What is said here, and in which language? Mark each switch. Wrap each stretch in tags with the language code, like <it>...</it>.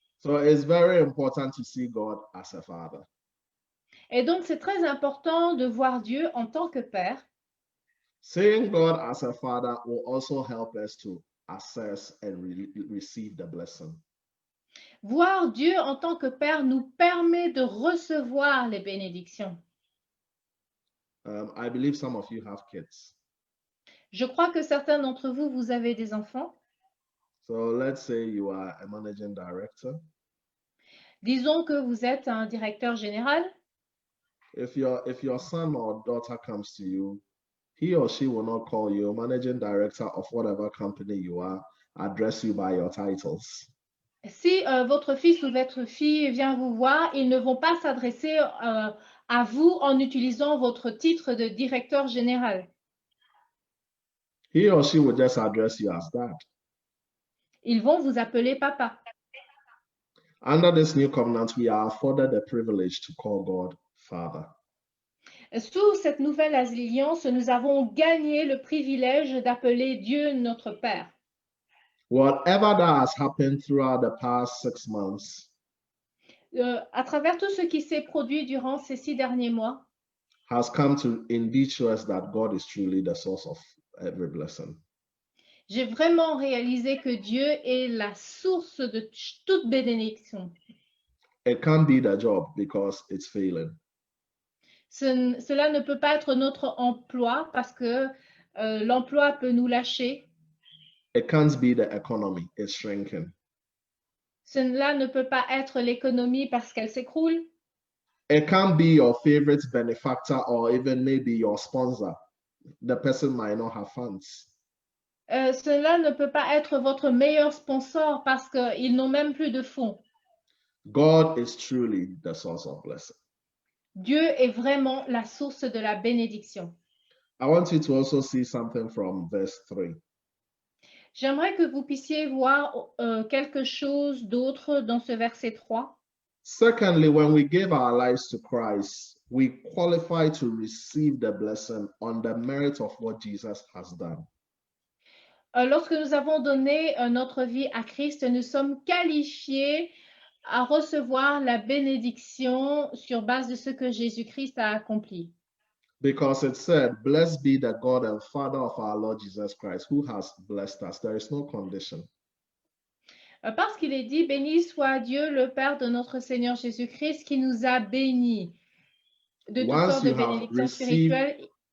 <en>So it's very important to see God as a father.</en> <fr>Et donc, c'est très important de voir Dieu en tant que Père.</fr> <en>Seeing God as a father will also help us to access and receive the blessing.</en> <fr>Voir Dieu en tant que Père nous permet de recevoir les bénédictions.</fr> <en>I believe some of you have kids.</en> <fr>Je crois que certains d'entre vous, vous avez des enfants.</fr> <en>So let's say you are a managing director.</en> <fr>Disons que vous êtes un directeur général.</fr> <en>If your son or daughter comes to you, he or she will not call you managing director of whatever company you are, address you by your titles.</en> <fr>Si votre fils ou votre fille vient vous voir, ils ne vont pas s'adresser à vous en utilisant votre titre de directeur général.</fr> <en>He or she will just address you as dad.</en> <fr>Ils vont vous appeler papa.</fr> <en>Under this new covenant, we are afforded the privilege to call God Father.</en> <fr>Sous cette nouvelle alliance, nous avons gagné le privilège d'appeler Dieu notre Père.</fr> <en>Whatever that has happened throughout the past 6 months</en> <fr>À travers tout ce qui s'est produit durant ces 6 derniers mois,</fr> <en>has come to indeed show us that God is truly the source of every blessing.</en> <fr>j'ai vraiment réalisé que Dieu est la source de toute bénédiction.</fr> <en>It can't be the job because it's failing.</en> <fr>Cela ne peut pas être notre emploi parce que l'emploi peut nous lâcher.</fr> <en>It can't be the economy, it's shrinking.</en> <fr>Cela ne peut pas être l'économie parce qu'elle s'écroule.</fr> <en>It can't be your favorite benefactor or even maybe your sponsor. The person might not have funds.</en> <fr>Cela ne peut pas être votre meilleur sponsor parce qu'ils n'ont même plus de fonds.</fr> <en>God is truly the source of blessing.</en> <fr>Dieu est vraiment la source de la bénédiction.</fr> <en>I want you to also see something from verse 3.</en> <fr>J'aimerais que vous puissiez voir quelque chose d'autre dans ce verset 3.</fr> <en>Secondly, when we give our lives to Christ, we qualify to receive the blessing on the merit of what Jesus has done.</en> <fr>Lorsque nous avons donné notre vie à Christ, nous sommes qualifiés à recevoir la bénédiction sur base de ce que Jésus-Christ a accompli.</fr> <en>Because it said, blessed be the God and Father of our Lord Jesus Christ, who has blessed us. There is no condition.</en> <fr>Parce qu'il est dit, béni soit Dieu, le Père de notre Seigneur Jésus-Christ, qui nous a bénis de toutes sortes de bénédictions spirituelles.</fr>